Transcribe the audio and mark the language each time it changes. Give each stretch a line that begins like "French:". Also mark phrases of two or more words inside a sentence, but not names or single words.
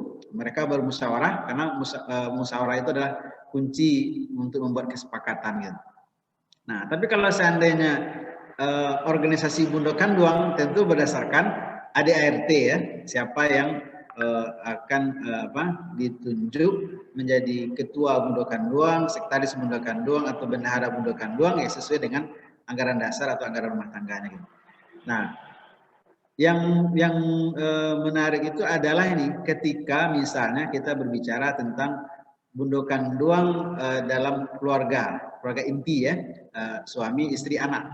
Indonesian: Mereka bermusyawarah karena musyawarah itu adalah kunci untuk membuat kesepakatan gitu. Nah, tapi kalau seandainya organisasi Bundo Kanduang tentu berdasarkan ADART ya, siapa yang akan ditunjuk menjadi ketua Bundo Kanduang, sekretaris Bundo Kanduang atau bendahara Bundo Kanduang ya sesuai dengan anggaran dasar atau anggaran rumah tangganya gitu. Nah, yang menarik itu adalah ini ketika misalnya kita berbicara tentang Bundo Kanduang dalam keluarga inti ya, suami, istri, anak.